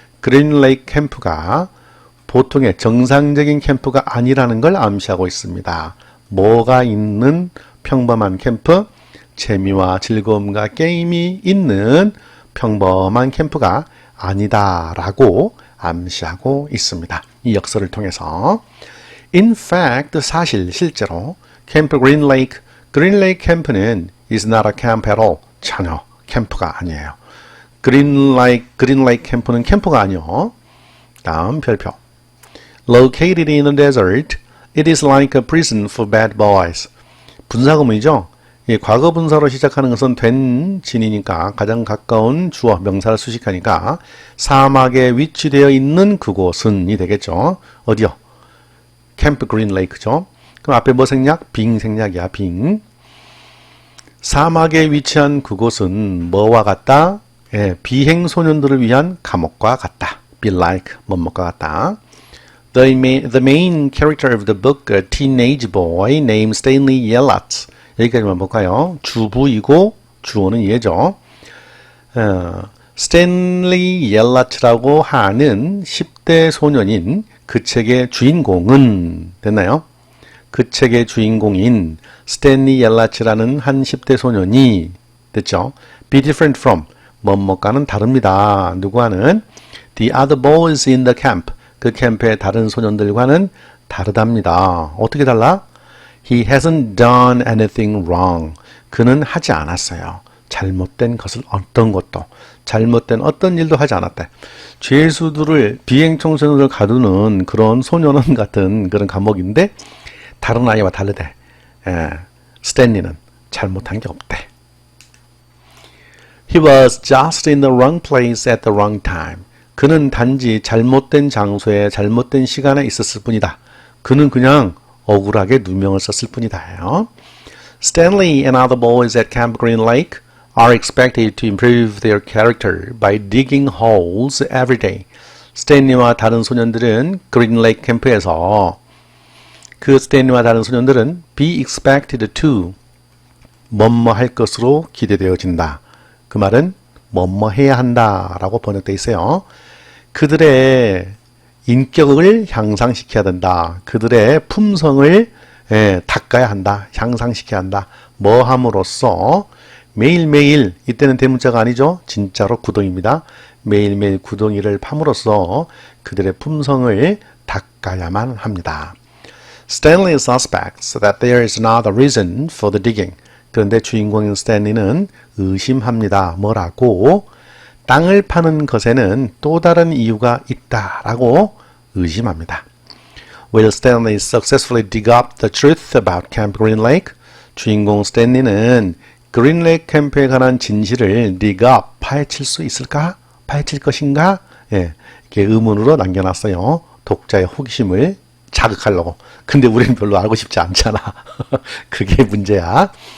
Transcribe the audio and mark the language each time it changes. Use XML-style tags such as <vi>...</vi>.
<ko>그린 레이크 캠프가 보통의 정상적인 캠프가 아니라는 걸 암시하고 있습니다. 뭐가 있는 평범한 캠프? 재미와 즐거움과 게임이 있는 평범한 캠프가 아니다라고 암시하고 있습니다. 이 역설을 통해서.</ko> <en>In fact,</en> <ko>실제로 캠프 그린 레이크 캠프는</ko> <en>is not a camp at all.</en> <ko>전혀 캠프가 아니에요. 그린 레이크 캠프는 캠프가 아니요. 다음 별표.</ko> <en>Located in the desert, it is like a prison for bad boys.</en> <ko>분사구문이죠. 과거 분사로 시작하는 것은 된 진이니까 가장 가까운 주어 명사를 수식하니까 사막에 위치되어 있는 그곳은이 되겠죠. 어디요? 캠프 그린 레이크죠. 그럼 앞에 뭐 생략? 빙 생략이야. 빙. 사막에 위치한 그곳은 뭐와 같다? 비행 소년들을 위한 감옥과 같다.</ko> <en>Be like</en> <ko>뭐뭐과 같다.</ko> <en>The main character of the book, a teenage boy named Stanley Yellatz.</en> <ko>여기까지만 볼까요? 주부이고 주어는 얘죠. 스탠리 옐라츠라고 하는 10대 소년인 그 책의 주인공은 됐나요? 그 책의 주인공인 스탠리 옐라츠라는 한 10대 소년이 됐죠?</ko> <en>Be different from</en> <ko>뭐뭐과는 다릅니다. 누구와는?</ko> <en>The other boys in the camp.</en> <ko>그 캠프의 다른 소년들과는 다르답니다. 어떻게 달라?</ko> <en>He hasn't done anything wrong.</en> <ko>그는 하지 않았어요. 잘못된 것을 어떤 것도. 잘못된 어떤 일도 하지 않았대. 죄수들을 비행청소년을 가두는 그런 소년원 같은 그런 감옥인데 다른 아이와 다르대. 스탠리는 잘못한 게 없대.</ko> <en>He was just in the wrong place at the wrong time.</en> <ko>그는 단지 잘못된 장소에 잘못된 시간에 있었을 뿐이다. 그는 그냥 억울하게 누명을 썼을 뿐이다.</ko> <en>Stanley and other boys at Camp Green Lake are expected to improve their character by digging holes every day.</en> <ko>스탠리와 다른 소년들은 그린 레이크 캠프에서 스탠리와 다른 소년들은</ko> <en>be expected to</en> <ko>뭐뭐 할 것으로 기대되어진다. 그 말은 뭐뭐 해야 한다 라고 번역되어 있어요. 그들의 인격을 향상시켜야 된다. 그들의 품성을 닦아야 한다. 향상시켜야 한다. 뭐 함으로써 매일매일, 이때는 대문자가 아니죠. 진짜로 구동입니다. 매일매일 구덩이를 팜으로써 그들의 품성을 닦아야만 합니다.</ko> <en>Stanley suspects that there is another reason for the digging.</en> <ko>그런데 주인공인 스탠리는 의심합니다. 뭐라고? 땅을 파는 것에는 또 다른 이유가 있다라고 의심합니다.</ko> <en>Will Stanley successfully dig up the truth about Camp Green Lake?</en> <ko>주인공 스탠리는 그린 레이크 캠프에 관한 진실을</ko> <en>dig up,</en> <ko>파헤칠 수 있을까? 파헤칠 것인가? 이렇게 의문으로 남겨놨어요. 독자의 호기심을 자극하려고. 근데 우리는 별로 알고 싶지 않잖아. 그게 문제야.</ko>